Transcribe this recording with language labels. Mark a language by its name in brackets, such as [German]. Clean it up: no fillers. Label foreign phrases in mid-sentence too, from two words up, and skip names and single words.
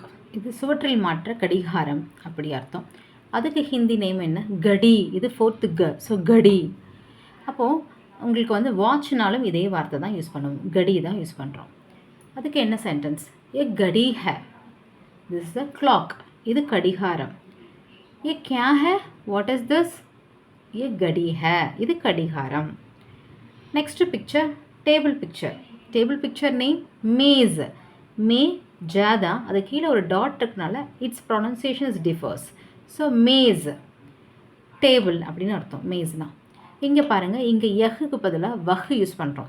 [Tamil] இது சுவற்றில் மாற்ற கடிகாரம் அப்படி அர்த்தம். அதுக்கு [English] Hindi name [Tamil] என்ன? கடி. இது ஃபோர்த்து க, ஸோ கடி. அப்போது உங்களுக்கு வாட்ச்னாலும் இதே வார்த்தை தான் யூஸ் பண்ணுவோம், கடி தான் யூஸ் பண்ணுறோம். அதுக்கு என்ன சென்டென்ஸ்? [Hindi] ये घड़ी है, [English] this is a clock, [Tamil] இது கடிகாரம். [Hindi] ये क्या है, [English] what is this, [Hindi] ये घड़ी है, [Tamil] இது கடிகாரம். [English] next picture table picture. table picture name मेज़. [Tamil] மே ஜாதா, அது கீழே ஒரு டாட் இருக்கனால [English] its pronunciation is differs. [Tamil] ஸோ மேஸ், டேபிள் அப்படின்னு அர்த்தம் மேஸ்னா. இங்கே பாருங்கள், இங்கே யஹுக்கு பதிலாக வஹ் யூஸ் பண்ணுறோம்.